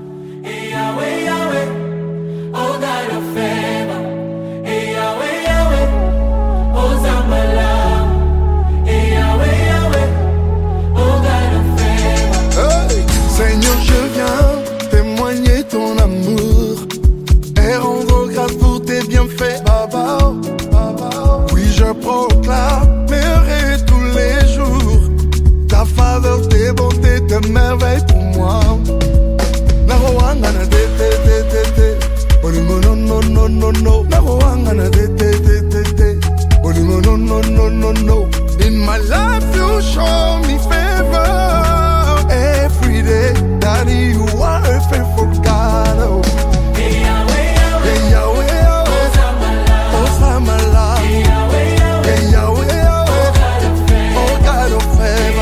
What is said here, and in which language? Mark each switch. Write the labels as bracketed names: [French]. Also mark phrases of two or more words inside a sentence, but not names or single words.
[French] Seigneur, je viens témoigner ton amour et rendre grâce pour tes bienfaits, Baba. Oui, je proclamerai tous les jours ta faveur, tes bontés, tes merveilles pour moi. Naroangana de te te te te, Olimo no no no no no. Naroangana de te te te te, Olimo no no no no no. [English] In my life you show me favor. Every day, Daddy, you are a faithful God. Oh. Hey Yahweh, Yahweh, Yahweh, Yahweh, Osama Allah. Hey Yahweh, Yahweh, oh God of favor.